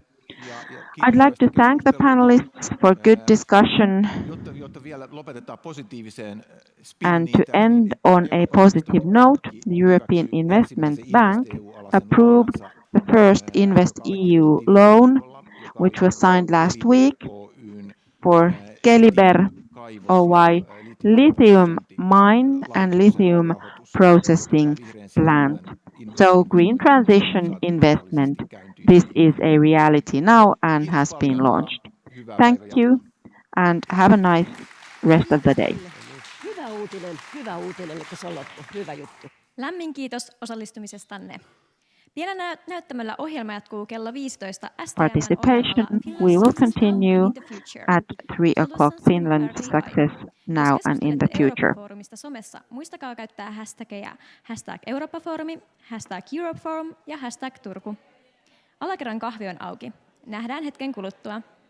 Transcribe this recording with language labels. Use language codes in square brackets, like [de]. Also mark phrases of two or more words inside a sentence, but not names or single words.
[en] I'd like to thank the panelists for good discussion, and to end on a positive note, the European Investment Bank approved the first InvestEU loan, which was signed last week for Keliber Oy lithium mine and lithium processing plant. So green transition investment, this is a reality now and has been launched. Thank you and have a nice rest of the day. [fi] Hyvä uutinen, että se on loppu. Hyvä juttu. Lämmin kiitos osallistumisestanne. Pienellä näyttämöllä ohjelma jatkuu kello 15. [en] Participation, we will continue at 3 o'clock Finland success now and in the future. [fi] Foorumista somessa muistakaa käyttää hashtageja #Eurooppa-foorumi, #Europeforum ja #Turku. Alakerran kahvi on auki. Nähdään hetken kuluttua.